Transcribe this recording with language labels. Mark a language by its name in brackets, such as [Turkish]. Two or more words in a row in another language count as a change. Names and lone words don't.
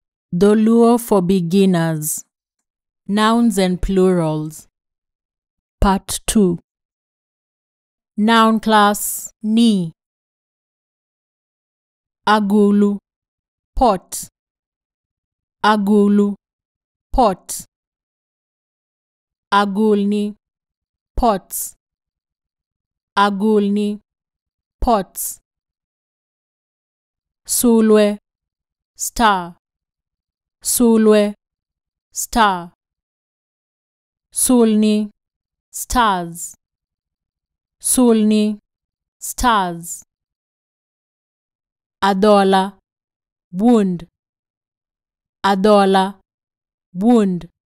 [English] Dholuo for beginners. Nouns and plurals. Part 2. Noun class ni. [Luo (Kenya and Tanzania)] Agulu, [English] pot. [Luo (Kenya and Tanzania)] Agulu, pot. Agulni, pots. Agulni, pots. Sulwe, star. Sulwe, [English] star. [Luo (Kenya and Tanzania)] Sulni, stars. Sulni, stars. Adola, wound. Adola, wound.